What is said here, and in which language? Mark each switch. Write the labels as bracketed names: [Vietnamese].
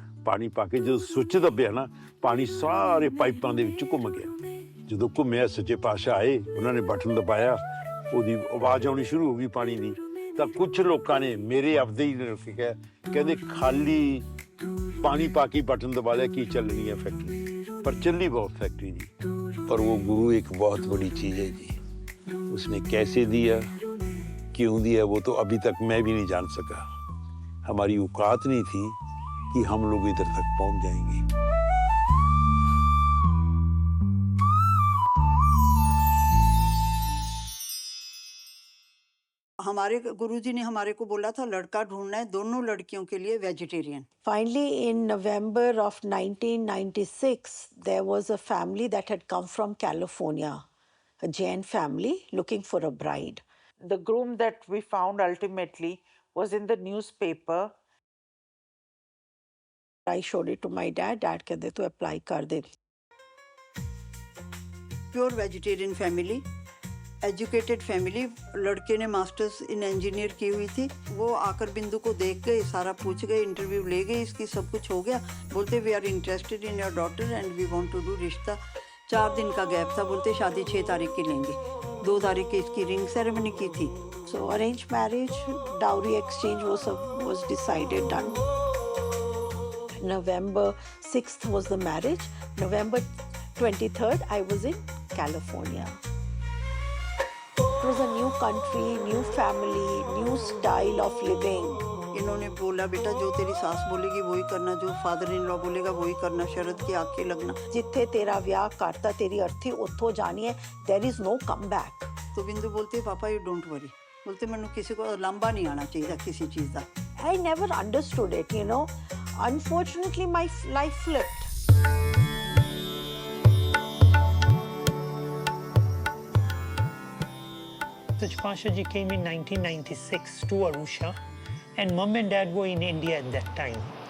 [Punjabi] ਪਾਣੀ ਪਾ ਕੇ ਜਦੋਂ ਸੁੱਚ ਦੱਬਿਆ ਨਾ, ਪਾਣੀ ਸਾਰੇ ਪਾਈਪਾਂ ਦੇ ਵਿੱਚ ਘੁੰਮ ਗਿਆ। ਜਦੋਂ ਘੁੰਮਿਆ, ਸੱਚੇ ਪਾਤਸ਼ਾਹ ਆਏ, ਉਹਨਾਂ ਨੇ ਬਟਨ ਦਬਾਇਆ, ਉਹਦੀ ਆਵਾਜ਼ ਆਉਣੀ ਸ਼ੁਰੂ ਹੋ ਗਈ ਪਾਣੀ ਦੀ। ਤਾਂ ਕੁਝ ਲੋਕਾਂ ਨੇ ਮੇਰੇ ਆਪਦੇ ਹੀ ਨੇ ਕਿਹਾ, ਕਹਿੰਦੇ ਖਾਲੀ ਪਾਣੀ ਪਾ ਕੇ ਬਟਨ ਦਬਾ ਲਿਆ ਕੀ ਚੱਲਣੀ [Hindi] है फैक्ट्री, पर चली बहुत फैक्ट्री जी। पर वो गुरु एक बहुत बड़ी चीज है जी, उसने कैसे दिया, क्यों दिया, वो तो अभी तक मैं भी नहीं जान सका। हमारी औकात नहीं थी कि हम लोग इधर तक पहुंच जाएंगे। हमारे गुरुजी ने हमारे को बोला था लड़का ढूंढना है, दोनों लड़कियों के लिए vegetarian. [English] Finally, in November of 1996, there was a family that had come from California, a Jain family looking for a bride. The groom that we found ultimately was in the newspaper. I showed it to my dad. [Hindi] Dad कहते तो apply कर दे. [English] Pure vegetarian family, educated family. [Hindi] लड़के ने masters in engineer की हुई थी। वो आकर बिंदु को देख गए, सारा पूछ गए, इंटरव्यू ले गए, इसकी सब कुछ हो गया। [English] बोलते we are interested in your daughter and we want to do रिश्ता। [Hindi] 4 दिन का गैप था, बोलते शादी 6 तारीख की लेंगे। 2 तारीख की इसकी रिंग सेरेमनी की थी। [English] So arranged marriage, dowry exchange was decided, done. November 6th was the marriage. November 23rd, I was in California. It was a new country, new family, new style of living. [Hindi] इन्होंने बोला बेटा जो तेरी सास बोलेगी वही करना, जो फादर इन लॉ बोलेगा वही करना, शरद की आंखें लगना। [Punjabi] जिथे तेरा व्याह करता तेरी अर्थी उत्थों जानी है, [English] there is no comeback. [Hindi] तो बिंदु बोलते पापा [English] you don't worry, [Hindi] बोलते मैंने किसी को लंबा नहीं आना चाहिए किसी चीज़ का। [English] I never understood it, you know. Unfortunately, my life flipped. Sach Pasha ji came in 1996 to Arusha, and mum and dad were in India at that time.